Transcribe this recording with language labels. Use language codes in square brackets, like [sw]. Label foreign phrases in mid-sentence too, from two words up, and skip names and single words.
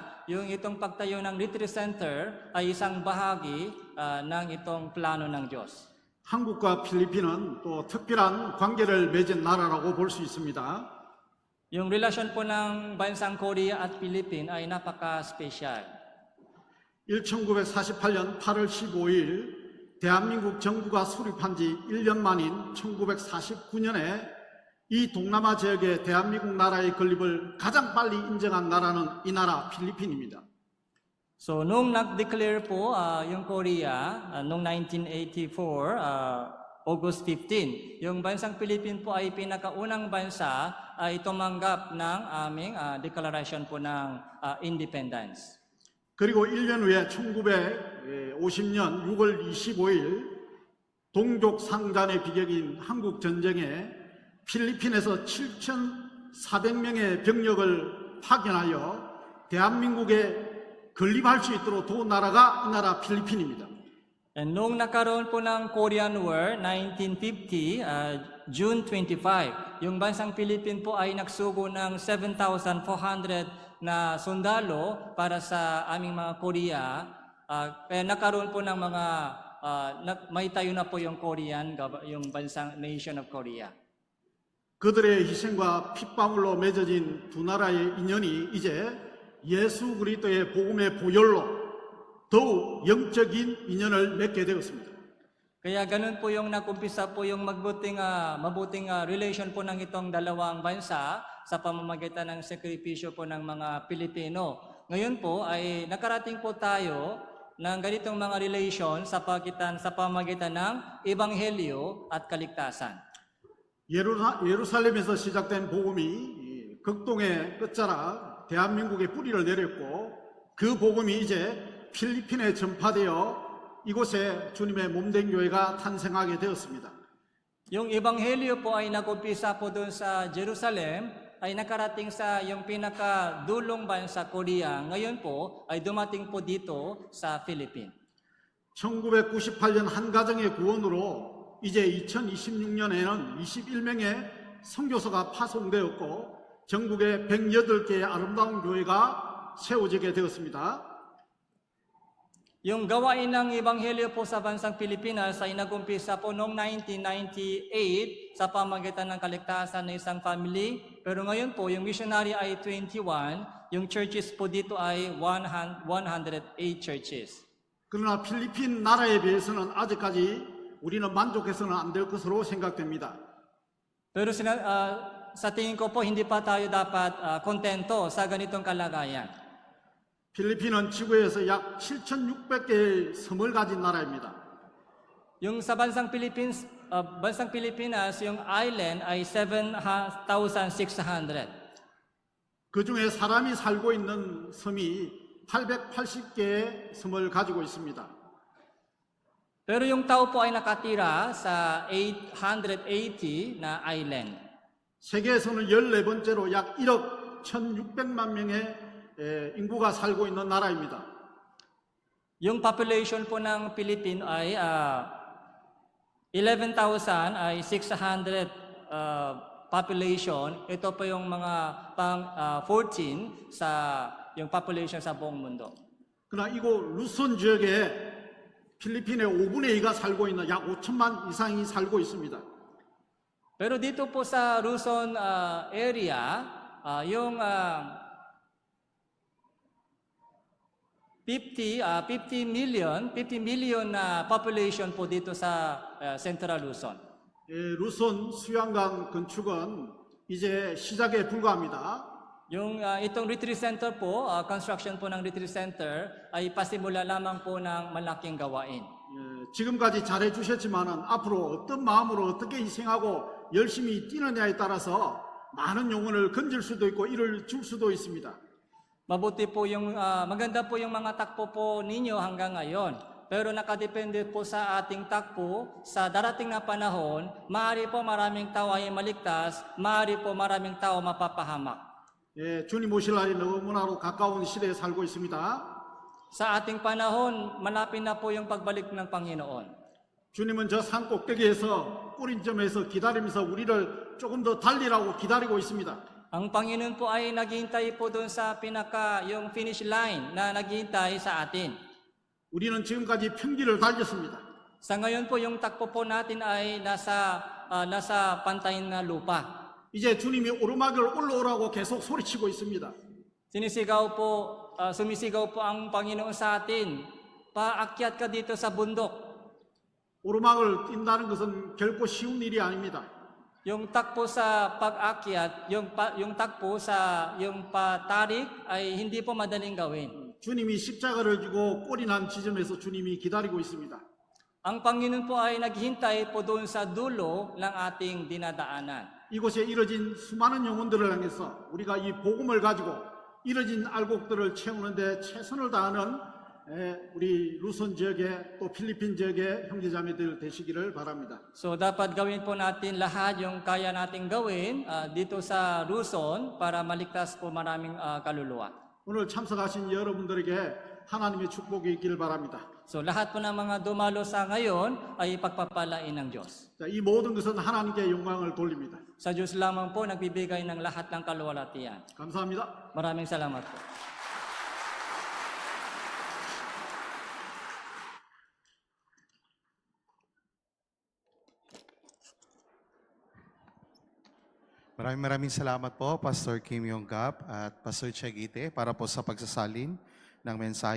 [tl] Yung itong pagtayo ng [en] retreat center [tl] ay isang bahagi ng itong plano ng Diyos. [ko] 한국과 필리핀은 또 특별한 관계를 맺은 나라라고 볼 수 있습니다. [tl] Yung relasyon po ng bansang Korea at Philippines ay napaka-special. [ko] 1948년 8월 15일 대한민국 정부가 수립한 지 1년 만인 1949년에 이 동남아 지역의 대한민국 나라의 건립을 가장 빨리 인정한 나라는 이 나라 필리핀입니다. [tl] So, nung nag-declare po yung Korea, noong 1984, August 15, yung bansang Philippines po ay pinakaunang bansa ay tumanggap ng aming declaration po ng independence. [ko] 그리고 1년 후에 1950년 6월 25일 동족 상잔의 비격인 한국 전쟁에 필리핀에서 7,400명의 병력을 파견하여 대한민국에 건립할 수 있도록 도운 나라가 이 나라 필리핀입니다. [tl] And nung nakaroon po ng Korean War, 1950, June 25, yung bansang Philippines po ay nagsugo ng 7,400 na sundalo para sa aming mga Korea. Kaya nakaroon po ng mga, may tayo na po yung Korean, yung bansang [en] nation of Korea. [ko] 그들의 희생과 핏방울로 맺어진 두 나라의 인연이 이제 예수 그리스도의 복음의 보혈로 더욱 영적인 인연을 맺게 되었습니다. [tl] Kaya ganun po yung nakumpisa po yung mabuting relation po ng itong dalawang bansa sa pamamagitan ng sakripisyo po ng mga Pilipino. Ngayon po ay nakarating po tayo ng ganitong mga relation sa pamamagitan ng Ebanghelyo at kaligtasan. [ko] 예루살렘에서 시작된 복음이 극동의 끝자락 대한민국에 뿌리를 내렸고 그 복음이 이제 필리핀에 전파되어 이곳에 주님의 몸된 교회가 탄생하게 되었습니다. [tl] Yung Ebanghelyo po ay nag-umpisa po doon sa Jerusalem, ay nakarating sa yung pinakadulong bansa Korea. Ngayon po ay dumating po dito sa Philippines. [ko] 1998년 한 가정의 구원으로 이제 2026년에는 21명의 선교사가 파송되었고 전국에 108개의 아름다운 교회가 세워지게 되었습니다. [tl] Yung gawain ng Ebanghelyo po sa bansang Pilipinas ay nag-umpisa po noong 1998 sa pamamagitan ng kaligtasan ng isang family. Pero ngayon po, yung missionary ay 21, yung churches po dito ay 108 churches. [ko] 그러나 필리핀 나라에 비해서는 아직까지 우리는 만족해서는 안 될 것으로 생각됩니다. [tl] Pero sa tingin ko po, hindi pa tayo dapat kontento sa ganitong kalagayan. [ko] 필리핀은 지구에서 약 7,600개의 섬을 가진 나라입니다. [tl] Yung sa bansang Pilipinas, yung island ay 7,600. [ko] 그 중에 사람이 살고 있는 섬이 880개의 섬을 가지고 있습니다. [tl] Pero yung tao po ay nakatira sa 880 na island. [ko] 세계에서는 14번째로 약 1억 1,600만 명의 인구가 살고 있는 나라입니다. [tl] Yung population po ng Philippines ay 11,000 ay 600 population. Ito po yung mga pang 14 sa yung population sa buong mundo. [ko] 그러나 이곳 루손 지역에 필리핀의 5분의 2가 살고 있는 약 5천만 이상이 살고 있습니다. [tl] Pero dito po sa Luzon area, yung 50 million na population po dito sa Central Luzon. [ko] 루손 수양강 건축은 이제 시작에 불과합니다. [tl] Yung itong [en] retreat center [tl] po, construction po ng [en] retreat center [tl] ay pasimula lamang po ng malaking gawain. [ko] 지금까지 잘해 주셨지만은 앞으로 어떤 마음으로 어떻게 희생하고 열심히 뛰느냐에 따라서 많은 영혼을 건질 수도 있고 이를 줄 수도 있습니다. [tl] Mabuti po yung maganda po yung mga takbo po ninyo hanggang ngayon. Pero nakadepende po sa ating takbo, sa darating na panahon, maaari po maraming tao ay maligtas, maaari po maraming tao mapapahamak. [ko] 주님 오실 날이 너무나도 가까운 시대에 살고 있습니다. [tl] Sa ating panahon, malapit na po yung pagbalik ng Panginoon. [ko] 주님은 저 산 꼭대기에서 뿌린 점에서 기다리면서 우리를 조금 더 달리라고 기다리고 있습니다. [tl] Ang Panginoon po ay naghihintay po doon sa yung [en] finish line [tl] na naghihintay sa atin. [ko] 우리는 지금까지 평지를 달렸습니다. [tl] Sa ngayon po, yung takbo po natin ay nasa pantay na lupa. [ko] 이제 주님이 오르막을 올라오라고 계속 소리치고 있습니다. [tl] Sumisigaw po ang Panginoon sa atin, paakyat ka dito sa bundok. [ko] 오르막을 뛴다는 것은 결코 쉬운 일이 아닙니다. [tl] Yung takbo sa pag-akyat, yung takbo sa yung patarik ay hindi po madaling gawin. [ko] 주님이 십자가를 지고 꼴이 난 지점에서 주님이 기다리고 있습니다. [tl] Ang Panginoon po ay naghihintay po doon sa dulo ng ating dinadaanan. [ko] 이곳에 이뤄진 수많은 영혼들을 향해서 우리가 이 복음을 가지고 이뤄진 알곡들을 채우는데 최선을 다하는 우리 루손 지역의 또 필리핀 지역의 형제자매들 되시기를 바랍니다. [tl] So dapat gawin po natin lahat yung kaya nating gawin dito sa Luzon para maligtas po maraming kaluluwa. [ko] 오늘 참석하신 여러분들에게 하나님의 축복이 있기를 바랍니다. [tl] So lahat po ng mga dumalo sa ngayon ay pagpapalain ng Diyos. [ko] 자, 이 모든 것은 하나님께 영광을 돌립니다. [tl] Sa Diyos lamang po nagbibigay ng lahat ng kaluwalhatian. [ko] 감사합니다. [tl] Maraming salamat po. Maraming salamat po, Pastor Kim Yonggap at Pastor Chagite para po sa pagsasalin ng mensahe.